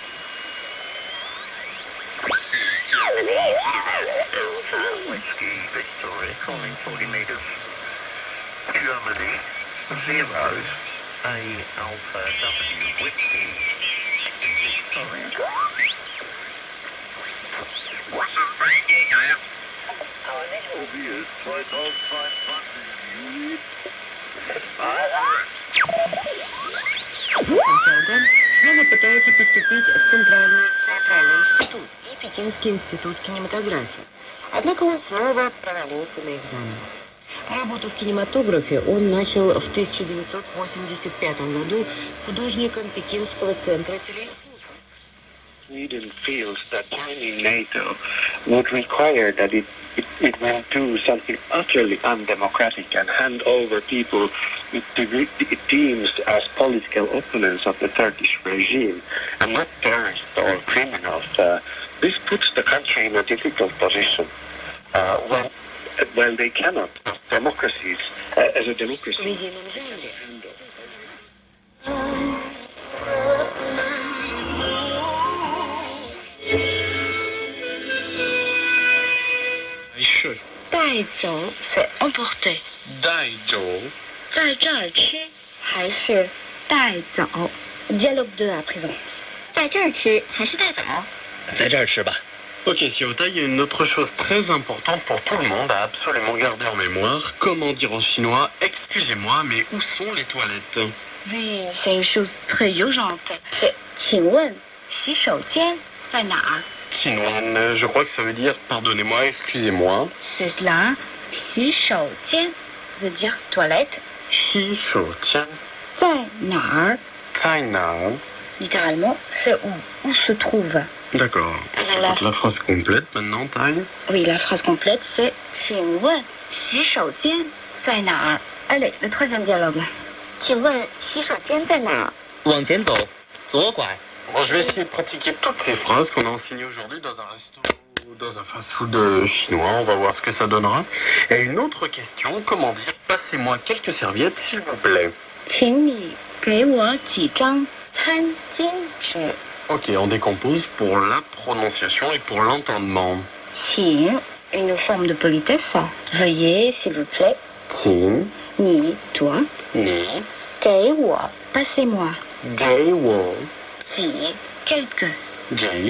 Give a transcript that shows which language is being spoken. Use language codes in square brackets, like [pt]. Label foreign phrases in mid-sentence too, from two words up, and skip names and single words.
[en] Whiskey Victoria, calling 40 meters. Germany, 0, A Alpha W, Whiskey. Victoria. What's up, Frankie? Obvious, right off, [ru] Сауган снова пытается поступить в Центральный институт и Пекинский институт кинематографии. Однако он снова провалился на экзамене. Работу в кинематографе он начал в 1985 году художником Пекинского центра телеискусства. [en] Sweden feels that joining NATO would require that it will do something utterly undemocratic and hand over people it deems as political opponents of the Turkish regime and not terrorists or criminals. This puts the country in a difficult position when they cannot, as democracies, as a democracy. [fr] Daizhou, c'est emporter. Daizhou. [zh] 在这儿吃还是带走 [fr] Dialogue 2 à présent. [zh] 在这儿吃还是带走在这儿吃吧. [fr] Ok, Siota, il y a une autre chose très importante pour tout le monde à absolument garder en mémoire. Comment dire en chinois « Excusez-moi, mais où sont les toilettes » Oui, c'est une chose très urgente. [zh] C'est 请问洗手间在哪儿 [fr] Qinwan, je crois que ça veut dire « Pardonnez-moi, excusez-moi ». C'est cela. 洗手间 veut dire toilette. [zh] 洗手间在哪儿在哪儿 [fr] Littéralement, c'est où se trouve. D'accord. C'est la phrase complète maintenant, Taille. Oui, la phrase complète, c'est [zh] 请问洗手间在哪儿 [fr] Allez, le troisième dialogue. [zh] 请问洗手间在哪儿往前走，左拐。 [fr] Bon, je vais essayer de pratiquer toutes ces phrases qu'on a enseignées aujourd'hui dans un restaurant ou dans un fast-food chinois. On va voir ce que ça donnera. Et une autre question, comment dire « Passez-moi quelques serviettes, s'il vous plaît ». [zh] 请你给我几张餐巾纸 [fr] Ok, on décompose pour la prononciation et pour l'entendement. 请 une forme de politesse. Veuillez, s'il vous plaît. [zh] 请 [fr] Ni, toi. [zh] 你给我, [fr] passez-moi. [zh] 给我 [fr] Ji, quelqu'un. [zh] 给